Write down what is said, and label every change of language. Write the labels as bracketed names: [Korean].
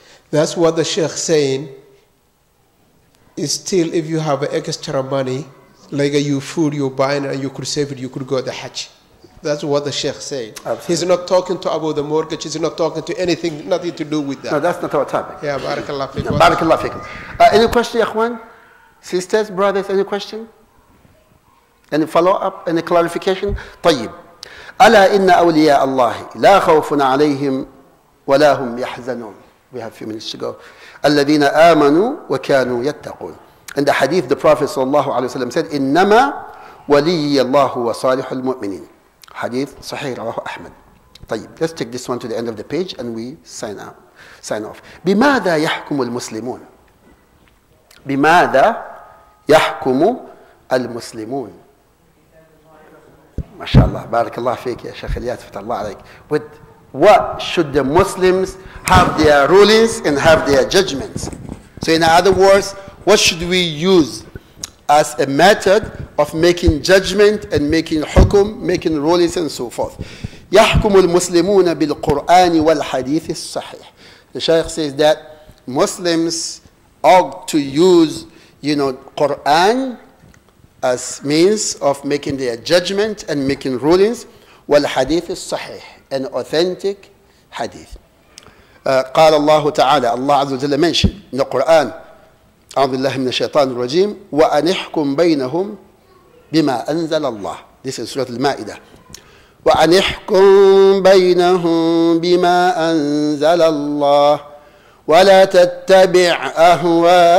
[English] That's what the Sheikh saying. Is still, if you have extra money, like you food you're buying and you could save it, you could go to Hajj. That's what the Sheikh saying. Absolutely. He's not talking about the mortgage. He's not talking to anything, nothing to do with that. No, that's not our topic. Yeah, barakallah fikum. No, barakallah fikum. Any question, Ikhwan? Sisters, brothers, any question? Any follow-up? Any clarification? طيب. [Arabic] ألا إن أولياء الله لا خوف عليهم ولا هم يحزنون. [English] We have a few minutes to go. [Arabic] الذين آمنوا وكانوا يتقون. [English] In the hadith, the Prophet sallallahu alaihi wasallam said, [Arabic] إنما ولي الله وصالح المؤمنين. [English] Hadith Sahih [Arabic] رواه أحمد. [English] طيب, let's take this one to the end of the page and we sign off. [Arabic] بماذا يحكم المسلمون؟ بماذا يحكم المسلمون؟ ما شاء الله, بارك الله فيك يا شيخ الياس, فتح الله عليك. [English] With what should the Muslims have their rulings and have their judgments? So in other words, what should we use as a method of making judgment and making hukum, making rulings and so forth? [Arabic] يحكم المسلمون بالقرآن والحديث الصحيح. [English] The Shaykh says that Muslims ought to use, Quran as means of making their judgment and making rulings, [Arabic] والحديث الصحيح, [English] an authentic hadith. [Arabic] قال الله تعالى, Allah عز وجل [English] mentioned in the Quran, [Arabic] أعوذ بالله من الشيطان الرجيم, وأنحكم بينهم بما أنزل الله. [English] This is Surah Al-Ma'idah. [Arabic] وأنحكم بينهم بما أنزل الله ولا تتبع أهواءهم